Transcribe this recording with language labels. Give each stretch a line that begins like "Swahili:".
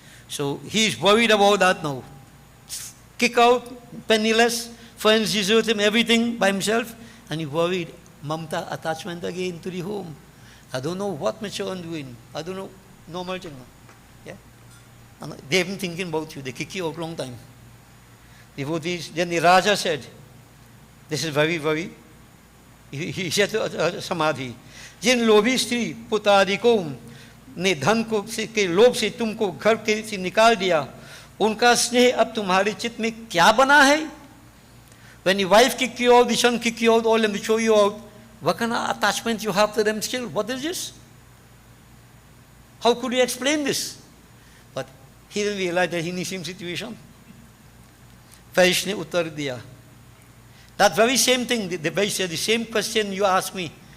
English: So he is worried about that now. Kick out, penniless, friends desert him, everything by himself, and he worried. Mamta, attachment again to the home. I don't know what my children doing. I don't know, normal thing. Yeah? And they've been thinking about you. They kick you out long time. Devotees, then the Raja said, this is very, very, he said to Samadhi,
Hindi: जिन लोभी स्त्री पुत्रादिकों ने धन को के लोभ से तुमको घर के से निकाल दिया, उनका स्नेह अब तुम्हारे चित्त में क्या बना है?
English: When your wife kick you out, the son kick you out, all them throw you out, what kind of attachment you have to them still? What is this? How could you explain this? But he didn't realize that he in the same situation.
Hindi: Vaish ne uttar diya.
English: That very same thing, the Vaish said, the same question you asked me.